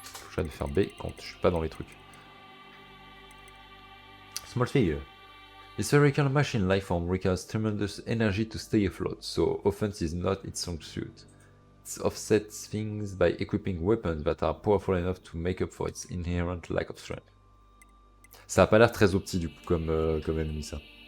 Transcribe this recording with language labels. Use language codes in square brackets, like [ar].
[fr] Je viens de faire B quand je suis pas dans les trucs. [en] Small figure. The spherical machine lifeform requires tremendous energy to stay afloat, so offense is not its strong suit. It offsets things by equipping weapons that are powerful enough to make up for its inherent lack of strength. [fr] Ça a pas l'air très opti du coup comme ennemi ça.